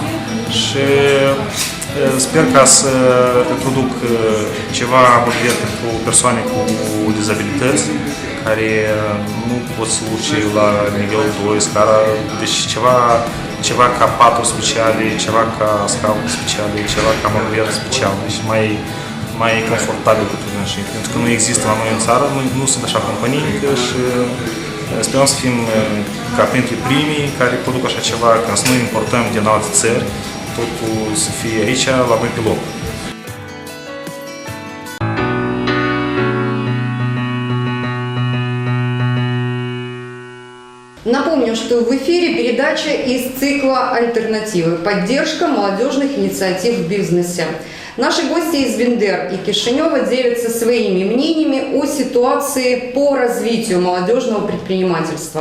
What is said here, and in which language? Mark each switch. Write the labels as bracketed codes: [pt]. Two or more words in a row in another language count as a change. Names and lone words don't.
[ro] Și sper ca să produc ceva motivat pentru persoane cu dizabilități care nu pot să urce la nivelul 2 scara, deci ceva ca paturi speciale, ceva ca scaune speciale, ceva ca mobilier special, deci mai confortabil pentru dânsii. Pentru că nu există la noi în țară, nu sunt așa companii și sperăm să fim ca printre primii care produc așa ceva, ca să nu importăm din alte țări, totul să fie aici la noi pe loc. [ru] Напомню, что в эфире передача из цикла «Альтернативы. Поддержка молодежных инициатив в бизнесе». Наши гости из Бендер и Кишинева делятся своими мнениями о ситуации по развитию молодежного предпринимательства.